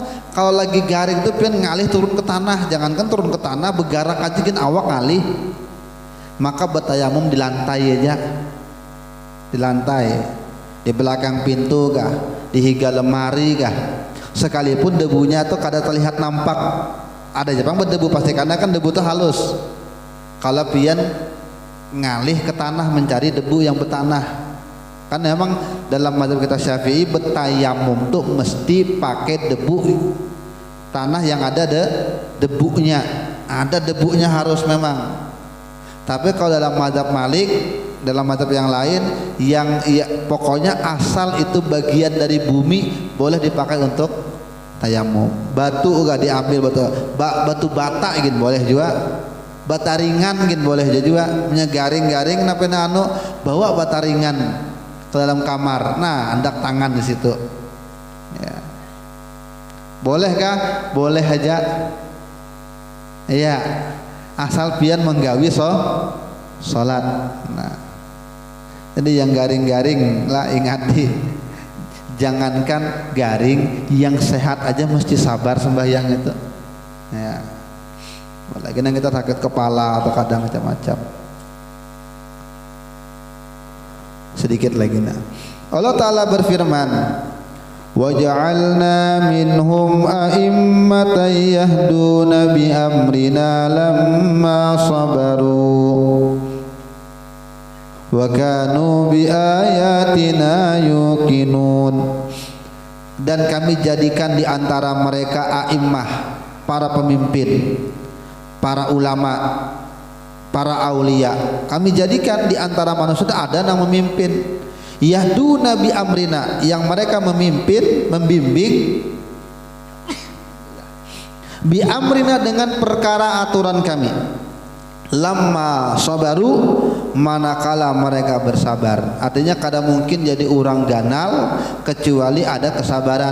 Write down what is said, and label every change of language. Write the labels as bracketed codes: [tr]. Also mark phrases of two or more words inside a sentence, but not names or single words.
[id] Kalau lagi garing itu [bjn] pian ngalih [id] turun ke tanah, jangankan turun ke tanah, bergerak aja kan [bjn] awak ngalih, [id] maka bertayamum di lantai aja, di lantai, di belakang pintu kah, [bjn] di higa lemari kah, [id] sekalipun debunya tuh kada terlihat nampak ada Jepang berdebu pasti, karena kan debu itu halus. Kalau [bjn] pian ngalih [id] ke tanah mencari debu yang bertanah, kan memang dalam mazhab kita Syafi'i betayamum tuh mesti pakai debu tanah yang ada debunya, ada debunya harus memang. Tapi kalau dalam mazhab Malik, dalam mazhab yang lain, yang ya, pokoknya asal itu bagian dari bumi boleh dipakai untuk tayamum. Batu enggak diambil, batu bata gitu boleh juga, bata ringan gitu boleh juga, garing-garing kenapa anu bawa bata ringan ke dalam kamar, nah hendak tangan di situ ya. Bolehkah? Boleh aja iya, asal [bjn] pian menggawi [id] sholat. Nah jadi yang garing-garing lah ingati, jangankan garing, yang sehat aja mesti sabar sembahyang itu ya. Apalagi yang kita sakit kepala atau kadang macam-macam. Sedikit lagi nah, Allah Ta'ala berfirman, [ar] وَجَعَلْنَا مِنْهُمْ أَئِمَّةً يَهْدُونَ بِأَمْرِنَا لَمَّا صَبَرُوا وَكَانُوا بِآيَاتِنَا يُوقِنُونَ. [id] Dan kami jadikan di antara mereka a'immah, para pemimpin, para ulama, para aulia. Kami jadikan di antara manusia ada yang memimpin, [ar] يَهْدُونَ بِأَمْرِنَا, [id] yang mereka memimpin, membimbing [ar] بِأَمْرِنَا [id] dengan perkara aturan kami. [ar] لَمَّا صَبَرُوا, [id] manakala mereka bersabar. Artinya kada mungkin jadi orang ganal kecuali ada kesabaran.